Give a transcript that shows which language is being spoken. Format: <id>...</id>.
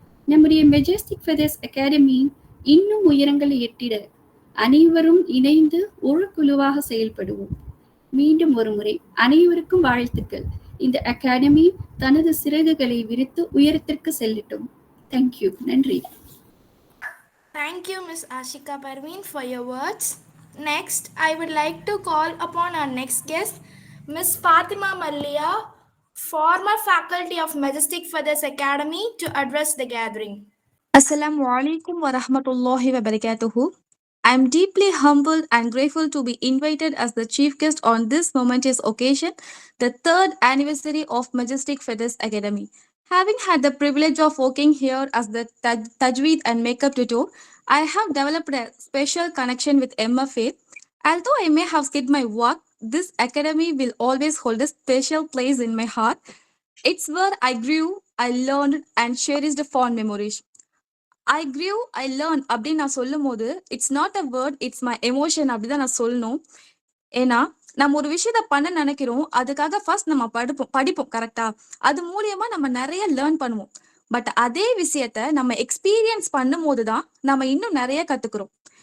<ta>நம்முடைய Majestic feathers academy இன்னும் உயரங்களை எட்டிட அனைவரும் இணைந்து ஒரு குழுவாக செயல்படுவோம். மீண்டும் ஒரு முறை அனைவருக்கும் வாழ்த்துக்கள். இந்த அகாடமி தனது சிறகுகளை விரித்து உயரத்திற்கு செல்லட்டும். தேங்க்யூ. நன்றி.</ta> <en>Thank you, Ms. Ashika Parveen, for your words. Next, I would like to call upon our next guest, Ms. Fatima Malliya, former faculty of Majestic Feathers Academy, to address the gathering.</en> <ar>Assalamu alaikum wa rahmatullahi wa barakatuhu.</ar> <en>I am deeply humbled and grateful to be invited as the chief guest on this momentous occasion, the 3rd anniversary of Majestic Feathers Academy. Having had the privilege of working here as the Tajweed and Makeup tutor, I have developed a special connection with MFA. Although I may have skipped my work, this academy will always hold a special place in my heart. It's where I grew, I learned and cherished fond memories. I grew, I learned</en> <ta>அப்படின்னு நான் சொல்லும் போது</ta> <en>it's not a word, it's my emotion</en> <ta>அப்படிதான் நான் சொல்லணும். ஏன்னா நம்ம ஒரு விஷயத்த பண்ண நினைக்கிறோம், அதுக்காக ஃபர்ஸ்ட் நம்ம படிப்போம் கரெக்டா, அது மூலியமா நம்ம நிறைய லேர்ன் பண்ணுவோம். பட் அதே விஷயத்த நம்ம எக்ஸ்பீரியன்ஸ் பண்ணும் போதுதான் நம்ம இன்னும் நிறைய கத்துக்கிறோம்.</ta>